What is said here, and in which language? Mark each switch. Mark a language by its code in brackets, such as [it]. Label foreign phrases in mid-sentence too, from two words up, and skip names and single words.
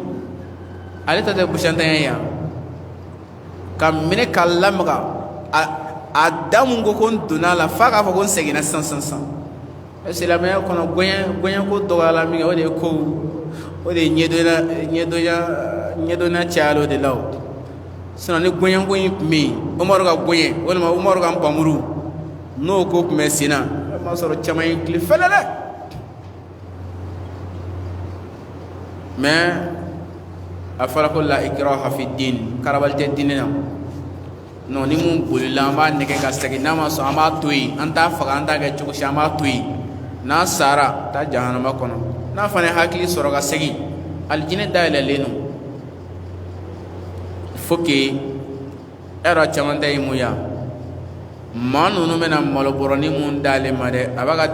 [bm] ale ta tɛ busantanya ye yan ka minɛ k'a lamaga a da mun ko n donna la f'a k'a fɔ ko n seginna sisan silamɛya kɔnɔ gɔɲɛ ko dɔgɔyala min kɛ o de ye kow o de ye ɲɛdɔnya cayala o de la o sinon ni gɔɲɛko in tun bɛ yen Umaru ka gɔɲɛ walima Umaru ka npanmuru n'o ko tun bɛ sen na o ma sɔrɔ caman ye tile fɛlɛ dɛ mais a fɔra ko [ar] لا إكراه في الدين [bm] karabali tɛ diinɛ na non ni mun bolila an b'a nɛgɛ ka segin n'a ma sɔn an b'a to yen an t'a faga an t'a kɛ cogo si an b'a to yen n'a sara taa jahanama kɔnɔ n'a fana ye hakili sɔrɔ ka segin alijinɛ dayɛlɛlen don [fr] faut que [bm] e yɛrɛ caman ta ye mun ya maa ninnu bɛna malobɔrɔni mun d'ale ma dɛ a b'a ka